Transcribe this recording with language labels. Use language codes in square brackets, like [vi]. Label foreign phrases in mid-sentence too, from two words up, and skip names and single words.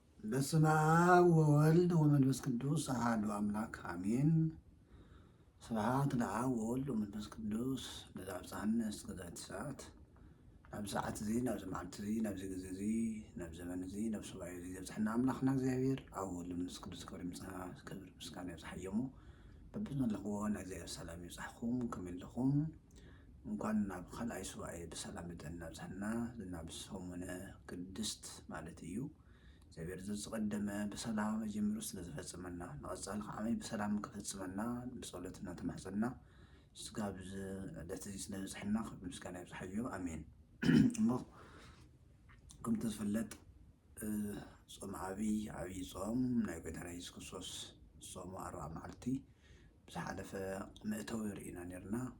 [gez] በስመ አብ ወወልድ ወመንፈስ ቅዱስ አሐዱ አምላክ አሜን። ስብሐት ለአብ ወወልድ ወመንፈስ ቅዱስ ለዘአብጽሐነ እስከ ዛቲ ሰዓት። [ti] ናብ ሰዓት እዚ ናብ መዓልቲ እዚ ናብ ግዜ እዚ ናብ ዘመን እዚ ናብ ሱባኤ እዚ ዘብፅሐና አምላኽና እግዚአብሔር ኣብ ወልድ መንፈስ ቅዱስ ክብሪ ምስጋና ይብፅሐዮሙ። በብዘለኽዎ ናይ እግዚአብሔር ሰላም ይብፅሐኩም። ከመይ ኣለኹም? እንኳን ናብ ካልኣይ ሱባኤ ብሰላም መጠና ብፅሐና ናብ ሰሙነ ቅድስት ማለት እዩ። እግዚአብሔር ዝቀደመ በሰላም ጀምሮ ስለዝፈጽመና ንቀጻሊ ከዓመይ በሰላም ክፈጽመና ብጸሎት እናተማሕፀና ስጋብ ዕለት እዚ ስለዝበፅሐና ምስጋና ይብፅሐዮ አሜን። እሞ ከምቲ ዝፍለጥ ጾም ዓብይ ጾም ናይ ጎይታና ኢየሱስ ክርስቶስ ጾሙ 40 መዓልቲ ብዝሓለፈ መእተዊ ርኢና ነርና።